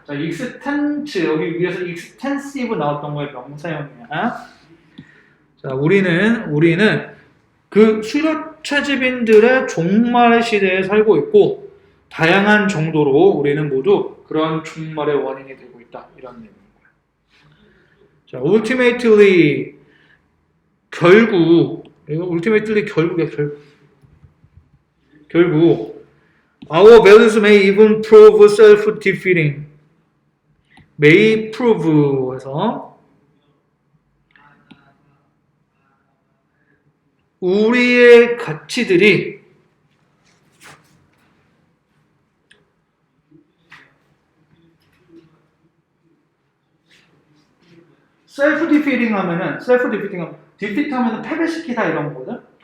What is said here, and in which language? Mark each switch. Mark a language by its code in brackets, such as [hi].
[ko] 자, extent 여기 위에서 extensive 나왔던 거의 명사형이야. 자, 우리는 그 수렵채집인들의 종말의 시대에 살고 있고 다양한 정도로 우리는 모두 그런 종말의 원인이 되고 있다. 이런 내용입니다. 자, [en] ultimately [ko] 결국 이거 [en] ultimately [ko] 결국에 결국 [en] our values may even prove self-defeating. [ko] may prove에서 우리의 가치들이 self-defeating 하면은 defeat 하면은 패배시키다 이런 거거든.